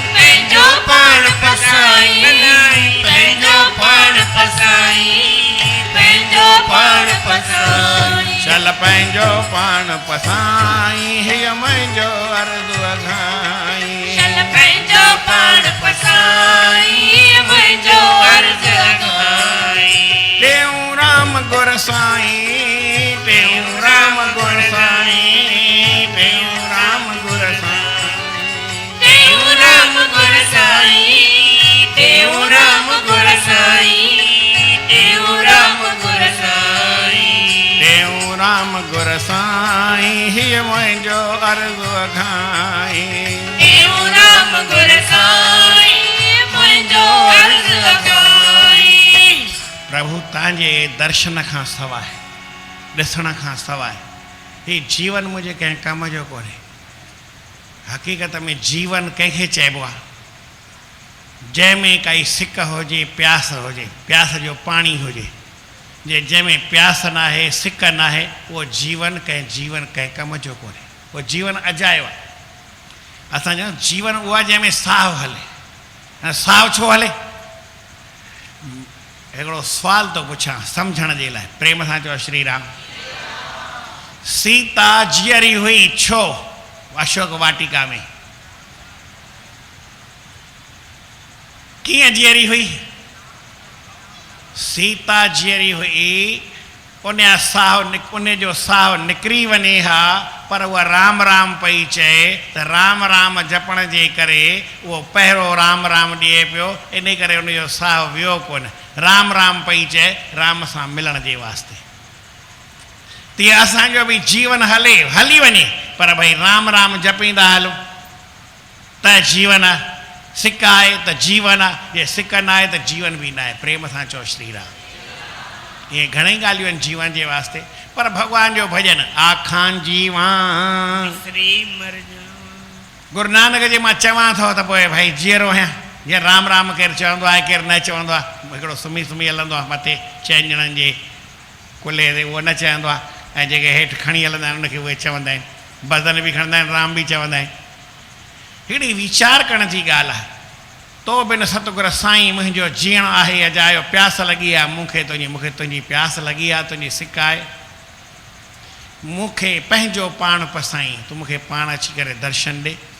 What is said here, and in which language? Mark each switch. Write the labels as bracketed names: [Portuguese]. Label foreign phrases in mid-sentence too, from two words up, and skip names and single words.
[Sindhi] पंहिंजो पाण पसाईं, पंहिंजो पाण पसाईं, पंहिंजो पाण पसाईं, शल पंहिंजो पाण पसाईं, हीअ मुंहिंजो अर्ज़ु अघाई। शल पंहिंजो पाण पसाईं, मुंहिंजो अर्ज़ु अघाई। टेऊं राम गुर साईं, टेऊं राम गुर साईं, टेऊं राम गुर साईं, टेऊं राम गुर साईं, टेऊं राम गुर साईं, टेऊं राम गुर साईं, टेऊं राम गुर साईं, हीअ मुंहिंजो अर्ज़ु अघाई। टेऊं राम गुर साईं, मुंहिंजो अर्ज़ु अघाई। प्रभु तव्हांजे दर्शन खां सवाइ, ॾिसण खां सवाइ हीउ जीवन मुंहिंजे कंहिं कम जो कोन्हे। हक़ीक़त में जीवन कंहिंखे चइबो आहे जंहिंमें काई सिक हुजे, प्यास हुजे, प्यास जो पाणी हुजे। जंहिंमें प्यास न आहे, सिक न आहे, उहो जीवन कंहिं कम जो कोन्हे, उहो जीवन अजायो आहे। असां चऊं जीवन उहो आहे जंहिंमें साहु हले। ऐं साहु छो हले? हिकिड़ो सुवाल थो पुछां सम्झण जे लाइ, प्रेम सां चओ श्री राम। सीता जीअरी हुई छो अशोक वाटिका में? कीअं जीअरी हुई? सीता जीअरी हुई, उन जो साहु निकिरी वञे हा, पर उहा राम राम पई चए त राम राम जपण जे करे उहो पहिरियों राम राम ॾिए पियो, इन करे उनजो साहु वियो कोन। राम राम पई चए राम सां मिलण जे वास्ते। तीअं असांजो बि जीवन हली वञे, पर भई राम राम जपींदा हलूं त जीवन आहे, सिक आहे त जीवन आहे, जे सिक न आहे त जीवन बि न आहे। प्रेम सां चओ श्री राम। इहे घणेई ॻाल्हियूं आहिनि जीवन जे वास्ते, पर भॻवान जो भॼन आखां जीवन श्री मरजो। गुरु नानक जे मां चवां थो त पोइ भई जीअरो आहियां, जीअं राम राम केरु चवंदो आहे केरु न चवंदो आहे, हिकिड़ो सुम्ही सुम्ही हलंदो आहे मथे चइनि ॼणनि जे कुल्हे ते, उहो न चवंदो आहे, ऐं जेके हेठि खणी हलंदा आहिनि उनखे उहे चवंदा आहिनि, भॼन बि खणंदा आहिनि, राम बि चवंदा आहिनि। हिकिड़ी वीचार करण जी ॻाल्हि आहे। तो बिन सतगुर साईं मुंहिंजो जीअण आहे अजायो, प्यास लॻी आहे मूंखे तुंहिंजी प्यास लॻी आहे, तुंहिंजी सिक आहे, मूंखे पंहिंजो पाण पसाईं, तूं मूंखे पाण अची करे दर्शन ॾे।